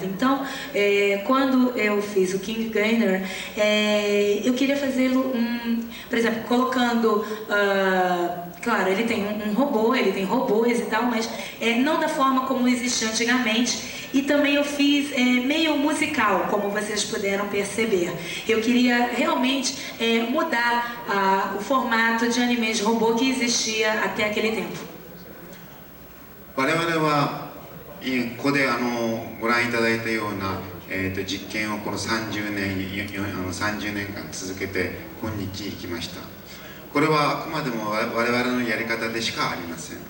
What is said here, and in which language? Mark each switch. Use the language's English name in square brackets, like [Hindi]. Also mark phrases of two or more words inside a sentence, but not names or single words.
[Portuguese] Então, quando eu fiz o King Gainer, eu queria fazê-lo, por exemplo, colocando, claro, ele tem um robô, ele tem robôs e tal, mas não da forma como existia antigamente. E também eu fiz meio musical, como vocês puderam perceber. Eu queria realmente mudar o formato de anime de robô que existia até aquele tempo. [Japanese] 我々はここでご覧いただいたような、実験をこの30年間続けて今日に来ました。これはあくまでも我々のやり方でしかありません。